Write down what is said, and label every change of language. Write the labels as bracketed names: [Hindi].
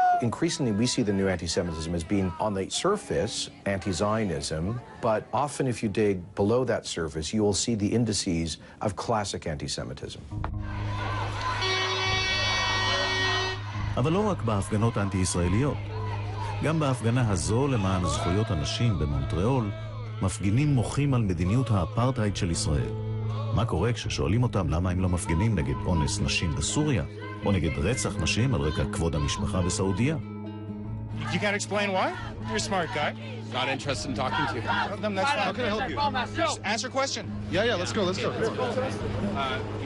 [English] Increasingly, we see the new anti-Semitism as being, on the surface, anti-Zionism, but often if you dig below that surface, you will see the indices of classic anti-Semitism. [Hebrew] אבל לא רק בהפגנות האנטי-ישראליות. גם בהפגנה הזו למען זכויות הנשים במונטריאול, מפגינים מוחים על מדיניות האפרטהייד של ישראל. מה קורה כששואלים אותם למה הם לא מפגינים נגד אונס נשים בסוריה, או נגד רצח נשים על רקע כבוד המשפחה בסעודיה? [English] You can't explain why? You're a smart guy. Not interested in talking to you. Then that's fine. How can I help you? Just answer question. Yeah, let's go. You don't want to talk about that.